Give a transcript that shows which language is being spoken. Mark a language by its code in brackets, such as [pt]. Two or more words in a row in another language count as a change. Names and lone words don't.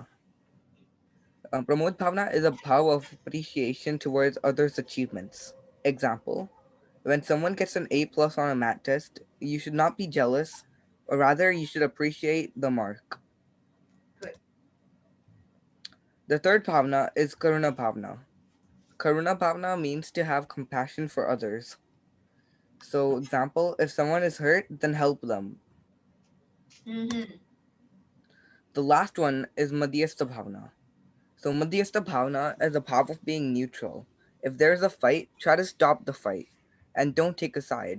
[hi] प्रमोद भावना [en] is a bhav of appreciation towards others' achievements. Example: when someone gets an A plus on a math test, you should not be jealous, or rather, you should appreciate the mark. Good. The third bhavna is [hi] करुणा भावना. करुणा भावना [en] means to have compassion for others. So, example, if someone is hurt, then help them. Mm-hmm. The last one is [hi] माध्यस्थ भावना. [en] So, [hi] माध्यस्थ भावना [en] is a bhav of being neutral. If there is a fight, try to stop the fight and don't take a side.